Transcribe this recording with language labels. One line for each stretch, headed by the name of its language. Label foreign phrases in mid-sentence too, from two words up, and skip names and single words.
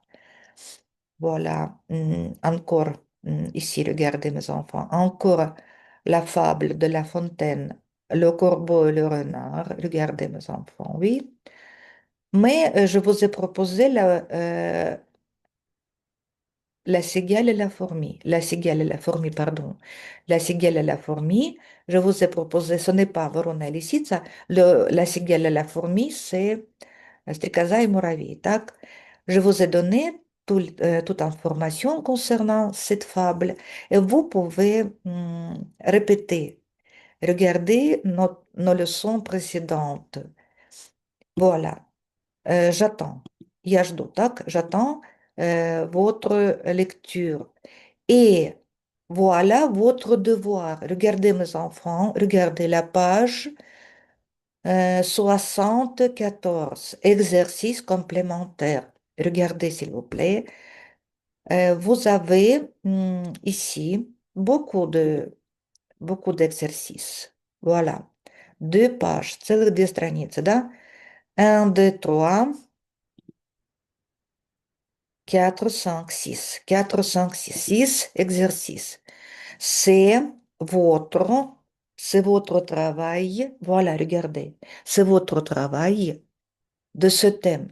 French: Voilà, encore, ici, regardez mes enfants, encore la fable de La Fontaine, le corbeau et le renard, regardez mes enfants, oui. Mais je vous ai proposé la cigale et la fourmi. La cigale et la fourmi, pardon. La cigale et la fourmi, je vous ai proposé, ce n'est pas
Russian: Ворона и лисица,
French: la cigale et la fourmi, c'est
Russian: Стрекоза и муравей. Так,
French: je vous ai donné toute information concernant cette fable et vous pouvez répéter. Regardez nos leçons précédentes. Voilà. J'attends.
Russian: Я жду, так?
French: J'attends votre lecture. Et voilà votre devoir. Regardez mes enfants, regardez la page 74, exercice complémentaire. Regardez s'il vous plaît. Vous avez ici beaucoup d'exercices. Voilà. Deux pages,
Russian: целых две страницы, да?
French: Un, deux, trois, quatre, cinq, six. Quatre, cinq, six. Six exercices. C'est votre, c'est votre travail. Voilà, regardez. C'est votre travail de ce thème.